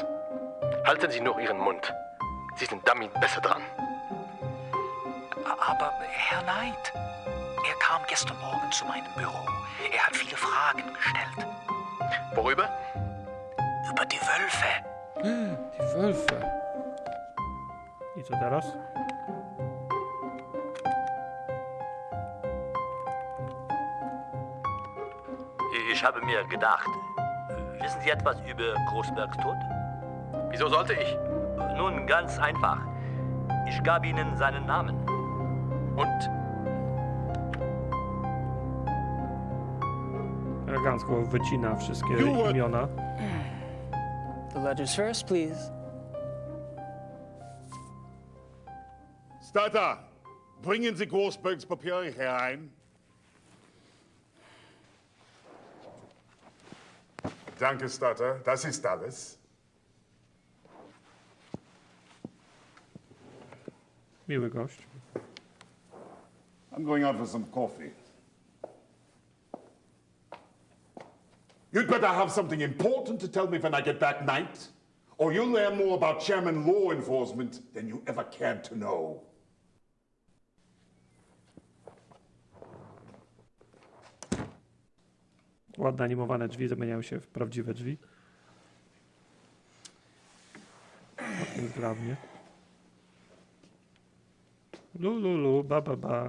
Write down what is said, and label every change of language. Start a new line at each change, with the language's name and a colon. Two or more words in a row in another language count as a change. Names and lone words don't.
German: Halten Sie nur Ihren Mund. Sie sind damit besser dran. Aber Herr Knight, er kam gestern Morgen zu meinem Büro. Er hat viele Fragen gestellt. Worüber? Über die Wölfe. Die Wölfe.
Polish: I co teraz?
German: Ich habe mir gedacht, wissen Sie etwas über Großbergs Tod? Wieso sollte ich? Nun, ganz einfach. Ich gab Ihnen seinen Namen. Und?
Polish: Elegancko wycina wszystkie imiona.
English: The ledgers first, please.
German: Starter, bringen Sie Großbergs Papiere herein. Danke, Starter. Das ist alles.
Polish: Miły gość.
English: I'm going out for some coffee. You'd better have something important to tell me when I get back, Knight, or you'll learn more about Chairman law enforcement than you ever cared to know.
Polish: Ładne animowane drzwi zamieniają się w prawdziwe drzwi. Całkiem zgrabnie. Lululu, ba.